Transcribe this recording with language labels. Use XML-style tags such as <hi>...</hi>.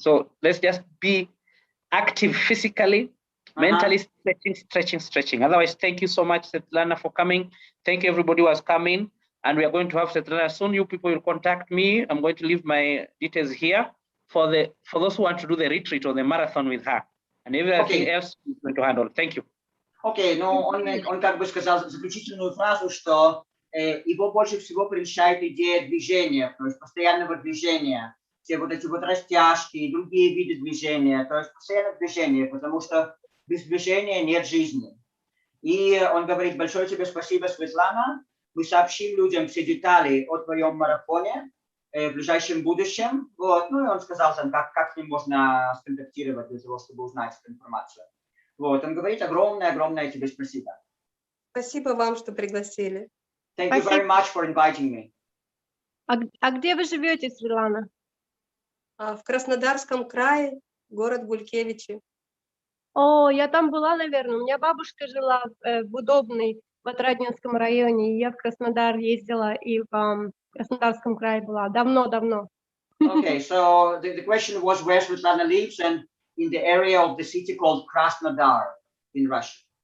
<en>So let's just be active physically, mentally, stretching. Otherwise, thank you so much, Svetlana, for coming. Thank you, everybody who has come in. And we are going to have Svetlana soon. You people will contact me. I'm going to leave my details here for those who want to do the retreat or the marathon with her. And everything else is going to handle. Thank you.</en> <ru>Окей, но он как бы сказал заключительную фразу, что его больше всего прельщает идея движения, то есть постоянного движения, все вот эти вот растяжки и другие виды движения, то есть постоянное движение, потому что без движения нет жизни. И он говорит: большое тебе спасибо, Светлана, мы сообщим людям все детали о твоем марафоне в ближайшем будущем. Вот. Ну и он сказал, как с ним можно сконтактировать для того, чтобы узнать эту информацию. Вот, он говорит: огромное тебе спасибо. Спасибо вам, что пригласили.</ru> <en>Thank you very much for inviting me.</en> <ru>А где вы живете, Светлана? В Краснодарском крае, город Гулькевичи. О, я там была, наверное. У меня бабушка жила в Удобной, в Отрадненском районе. И я в Краснодар ездила и в Краснодарском крае была. Давно.</ru> <en>Okay, so the question was where Svetlana lives, and in the area of the city called Krasnodar in Russia.</en>